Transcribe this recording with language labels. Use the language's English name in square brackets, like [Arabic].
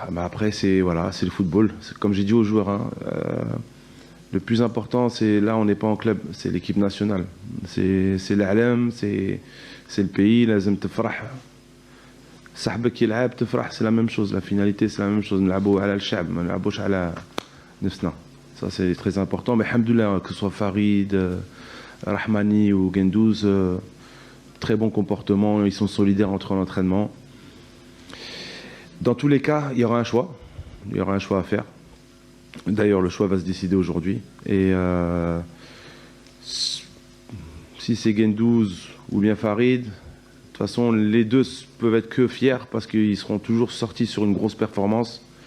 [French] Mais après, c'est le football. Comme j'ai dit aux joueurs, hein, le plus important, c'est là, on n'est pas en club, c'est l'équipe nationale. C'est l'Alam, c'est le pays. [Arabic] لازم تفرح. صاحبك يلعب تفرح, [French] c'est la même chose. La finalité, c'est la même chose. [Arabic] نلعبوا على الشعب, ما نلعبوش على نفسنا. [French] Ça, c'est très important. Mais alhamdoulilah, que ce soit Farid, Rahmani ou Gendouz, très bon comportement. Ils sont solidaires entre l'entraînement. Dans tous les cas, il y aura un choix. Il y aura un choix à faire. D'ailleurs, le choix va se décider aujourd'hui. Et si c'est Gendouz ou bien Farid, de toute façon, les deux peuvent être que fiers parce qu'ils seront toujours sortis sur une grosse performance.